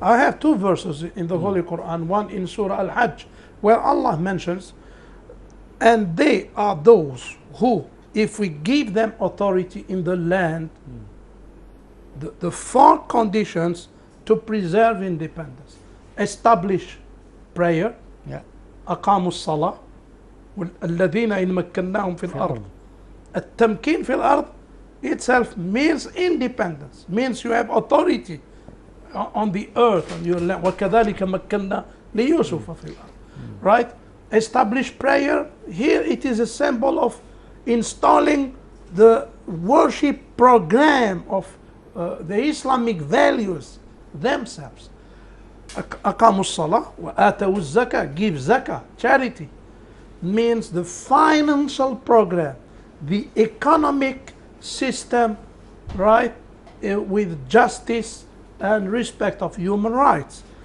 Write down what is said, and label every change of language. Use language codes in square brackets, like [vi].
[en] I have two verses in the Holy Quran, one in Surah Al-Hajj, where Allah mentions, and they are those who, if we give them authority in the land, the four conditions to preserve independence: establish prayer, Yeah. [ar] أقاموا الصلاة، والذين إن مكناهم في الأرض. التمكين في الأرض [en] itself means independence, means you have authority on the earth, on your land. [ar] وكذلك مكنا ليوسف في الأرض. [en] Right? Establish prayer. Here it is a symbol of installing the worship program of the Islamic values themselves. [ar] أقاموا الصلاة وآتوا الزكاة, [en] give zakah, charity, means the financial program, the economic system, right, with justice and respect of human rights.